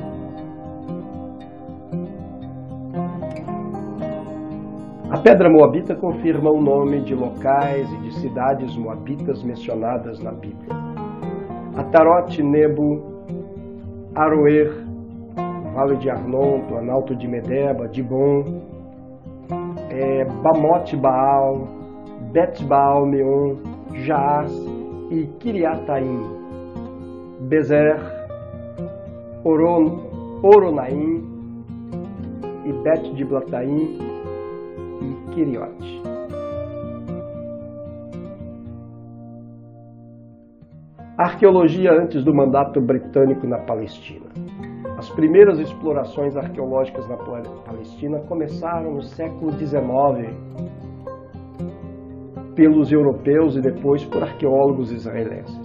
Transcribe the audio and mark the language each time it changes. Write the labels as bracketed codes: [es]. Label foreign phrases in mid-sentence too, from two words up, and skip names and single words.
[pt] A pedra moabita confirma o nome de locais e de cidades moabitas mencionadas na Bíblia. Atarot, Nebo, Aroer, Vale de Arnon, Planalto de Medeba, Dibon, Bamote Baal, Bet Baal Meon, Jaas e Kiriataim, Bezer, Oronaim e Bet Diblataim e Kiriote. Arqueologia antes do mandato britânico na Palestina. As primeiras explorações arqueológicas na Palestina começaram no século XIX pelos europeus e depois por arqueólogos israelenses.